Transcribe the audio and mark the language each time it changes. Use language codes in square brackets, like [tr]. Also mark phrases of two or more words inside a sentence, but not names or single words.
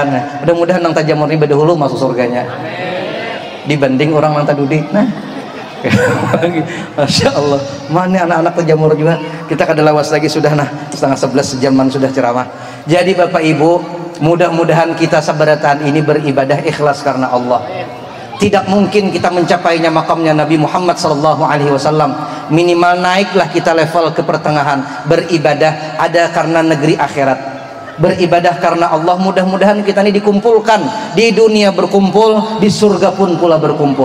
[bjn] Nah, mudah-mudahan nang tajamur ini bedahulu masuk surganya. Dibanding orang nang tadudi. [id] Nah, [ar] Masya Allah, [id] mana anak-anak tajamur juga. [bjn] Kita kada lawas lagi sudah, nah 10:30 sejaman sudah ceramah. [id] Jadi Bapak Ibu, mudah-mudahan kita seberatan ini beribadah ikhlas karena Allah. Tidak mungkin kita mencapainya makamnya Nabi Muhammad SAW. Minimal naiklah kita level ke pertengahan. Beribadah ada karena negeri akhirat, beribadah karena Allah. Mudah-mudahan kita ini dikumpulkan di dunia, berkumpul di surga pun pula berkumpul.